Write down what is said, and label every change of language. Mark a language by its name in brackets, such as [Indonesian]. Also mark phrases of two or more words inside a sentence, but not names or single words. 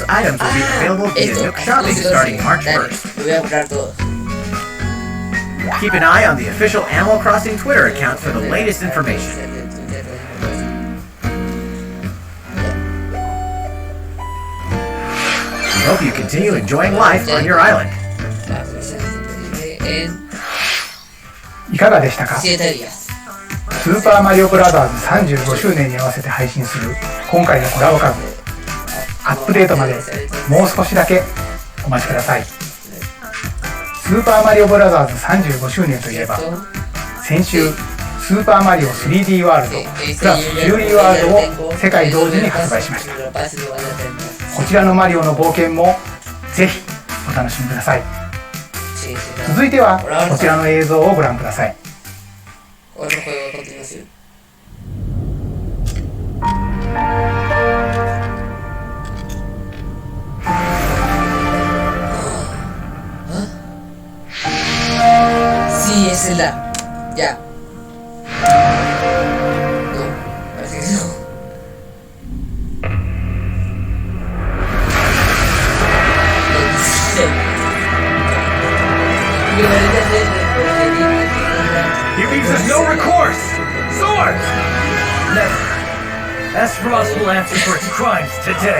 [English] Items will be available via Nook Shopping starting March 1st. Keep an eye on the official Animal Crossing Twitter account for the latest information. We hope you continue enjoying life on your island. [Japanese] いかがでしたか？スーパーマリオブラザーズ35周年に合わせて配信する今回のコラボカード。アップデートまでもう少しだけお待ちください。スーパーマリオブラザーズ35周年といえば、先週スーパーマリオ 3D ワールドプラスフューリーワールドを世界同時に発売しました。こちらのマリオの冒険もぜひお楽しみください。続いてはこちらの映像をご覧ください。 [Spanish] Sí, es la. Ya. No, parece que no. [English] He leaves us no recourse! Sword! Never. Aspros will answer for its crimes today.